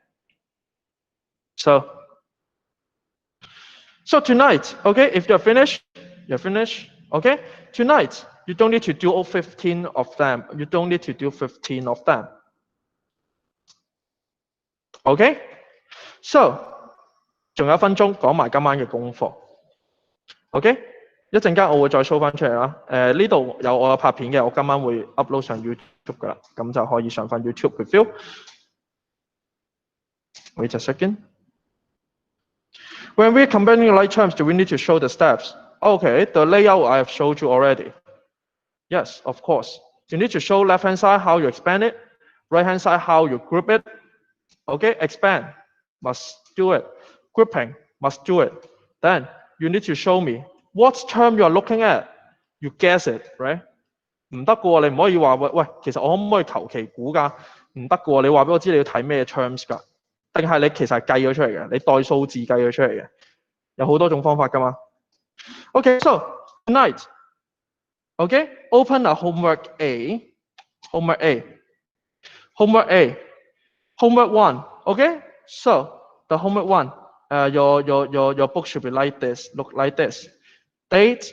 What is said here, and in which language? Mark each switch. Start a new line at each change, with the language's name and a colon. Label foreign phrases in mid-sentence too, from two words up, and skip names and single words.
English: So tonight, okay, if you're finished. Okay. Tonight, you don't need to do all 15 of them. You don't need to do 15 of them. Okay. So
Cantonese: 仲有1分鐘講埋今晚嘅功課。OK， 一陣間我會再 show 翻出嚟啦。呢度有我拍片嘅，我今晚會 upload 上 YouTube 噶啦，咁就可以上翻 YouTube review。
English: Wait a second. When we're combining like terms, do we need to show the steps? Okay, the layout I have showed you already. Yes, of course. You need to show left hand side how you expand it, right hand side how you group it. Okay, expand, must do it. Grouping, must do it. Then you need to show me what term you are looking at. You guess it, right?
Cantonese: 唔得嘅喎，你唔可以話喂，其實我可唔可以求其估㗎？唔得嘅喎，你話俾我知你要睇咩 terms 㗎？定係你其實係計咗出嚟嘅？你代數字計咗出嚟嘅？有好多種方法㗎嘛。
English: Okay, so tonight, okay, open a homework A, homework one. Okay, so the homework one, your book should be like this, look like this. Date.